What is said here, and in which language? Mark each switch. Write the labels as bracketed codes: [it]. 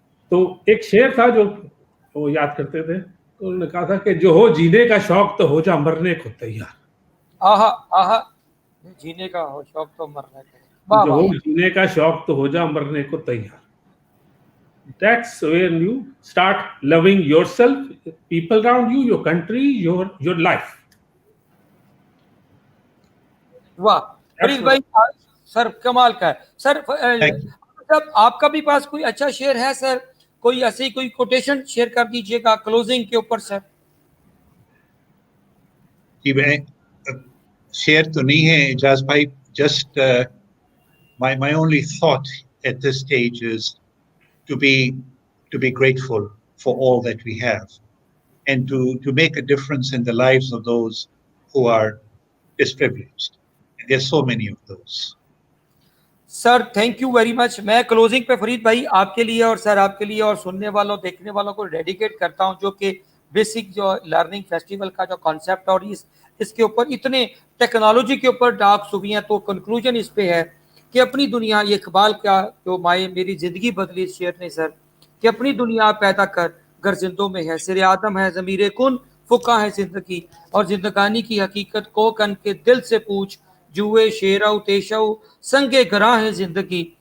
[hi] तो एक शेर था जो वो याद करते थे, तो उन्होंने कहा था कि जो हो जीने का शौक तो हो जा मरने को तैयार. आहा आहा, जीने का हो शौक तो मरने को, जो हो जीने का शौक तो हो जा मरने को तैयार. [en] That's when you start loving yourself, people around you, your country, your life. [hi] वाह फरीद भाई, सर कमाल का है सर. जब आपका भी पास कोई अच्छा शेयर है सर, कोई ऐसी कोई कोटेशन शेयर कर दीजिएगा क्लोजिंग के ऊपर सर. जी मैं शेयर तो नहीं है इजाज भाई, [en] just my only thought at this stage is to be grateful for all that we have and to make a difference in the lives of those who are disprivileged. And there's so many of those. Sir thank you very much. [hi] मैं closing पे फरीद भाई आपके लिए और sir आपके लिए और सुनने वालों देखने वालों को डेडिकेट करता हूं, जो कि बेसिक जो लर्निंग फेस्टिवल का जो कॉन्सेप्ट और इसके ऊपर इतने टेक्नोलॉजी के ऊपर टॉक्स हुई हैं. तो कंक्लूजन इस पे है कि अपनी दुनिया, ये इकबाल का जो मेरी ज़िंदगी बदली शेर ने सर, कि अपनी दुनिया पैदा कर गर जिंदों में है सिर आदम है ज़मीरे कुन फुका है ज़िंदगी, और जिंदगानी की हकीकत को कन के दिल से पूछ जुए शेराउ तेशाउ संगे गरा है ज़िंदगी.